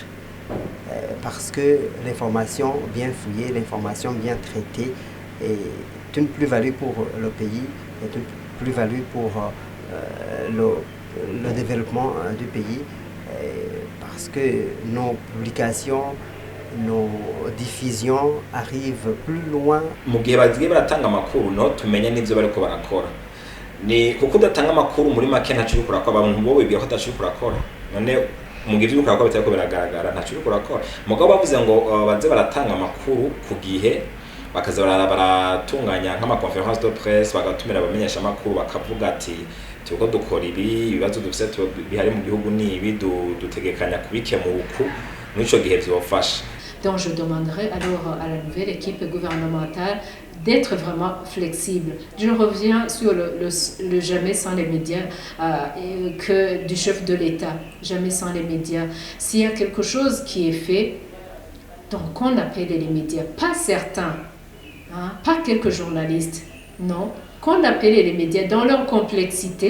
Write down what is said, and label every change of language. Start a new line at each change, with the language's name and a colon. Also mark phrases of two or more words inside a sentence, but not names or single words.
French: Parce que l'information bien fouillée, l'information bien traitée est une plus-value pour le pays, est une plus-value pour le développement du pays. Parce que nos publications, nos diffusions arrivent plus loin.
Rundi: Mu gihe bagiye baratanga amakuru no tumenye n'ivyo bariko barakora. Ni kuko udatanga amakuru muri make ntacyo uriko urakora, abantu bo wibwira ko atacyo uriko urakora. None mu gihe uriko urakora bitariko biragaragara ntacyo uriko urakora. Mugabo bavuze ngo baze baratanga amakuru ku gihe, bakaza baratunganya nk'
French: amaconférence de presse,
Rundi: bagatumira abamenyesha amakuru bakavuga ati tuko dukora ibibazo dufite bihari mu gihugu ni ibi dutegekanya kubikemura uku n'ico gihe byofasha.
French: Donc je demanderai alors à la nouvelle équipe gouvernementale d'être vraiment flexible. Je reviens sur le jamais sans les médias que du chef de l'État, jamais sans les médias. S'il y a quelque chose qui est fait, donc on appelle les médias, pas certains, pas quelques journalistes, non, qu'on appelle les médias dans leur complexité.